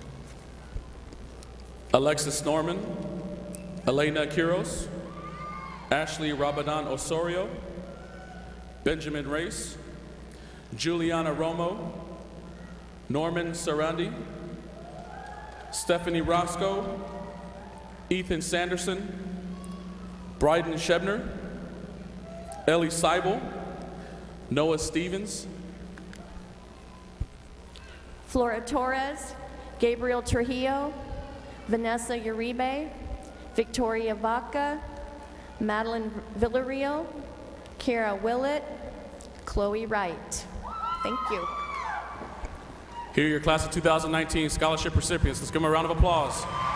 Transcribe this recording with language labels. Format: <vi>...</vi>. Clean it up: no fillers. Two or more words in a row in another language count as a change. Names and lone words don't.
<en>Alexis Norman, Elena Quiros, Ashley Rabadon Osorio, Benjamin Race, Juliana Romo, Norman Sarandi, Stephanie Roscoe, Ethan Sanderson, Bryden Shebner, Ellie Seibel, Noah Stevens, Flora Torres, Gabriel Trujillo, Vanessa Uribe, Victoria Vaca, Madeline Villarreal, Kara Willett, Chloe Wright. Thank you. Here are your class of 2019 scholarship recipients. Let's give them a round of applause.</en>